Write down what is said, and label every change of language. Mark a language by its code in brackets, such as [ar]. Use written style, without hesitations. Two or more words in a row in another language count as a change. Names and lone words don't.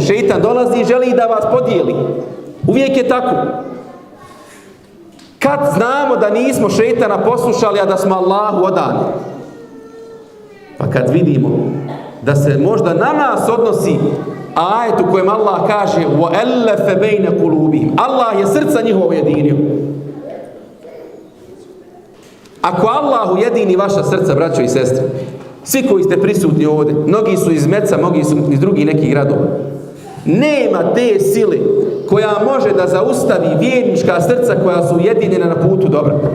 [bs] Šejtan dolazi i želi da vas podijeli. Uvijek je tako. Kad znamo da nismo šejtana poslušali, a da smo Allahu odani? Pa kad vidimo da se možda na nas odnosi ajet u kojem Allah kaže [ar] وَأَلَّفَ بَيْنَ قُلُوبِهِمْ. [bs] Allah je srca njihovo jedinio. Ako Allah ujedini vaša srca, braćo i sestre, svi koji ste prisutni ovdje, mnogi su iz Meca, mnogi su iz drugih nekih gradova, nema te sile koja može da zaustavi vjernička srca koja su ujedinjena na putu dobra.